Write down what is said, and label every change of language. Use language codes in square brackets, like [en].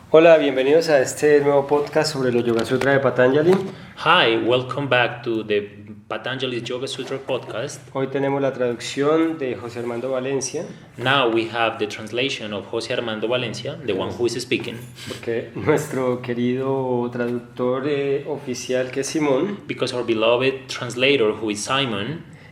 [es] Hola, bienvenidos a este nuevo podcast sobre los Yoga Sutra de Patanjali. [en] Hi, welcome back to the Patanjali's Yoga Sutra podcast. [es] Hoy tenemos la traducción de José Armando Valencia, [en] Now we have the translation of José Armando Valencia, the one who is speaking, [es] porque nuestro querido traductor oficial, que es Simón, [en] because our beloved translator, who is Simon,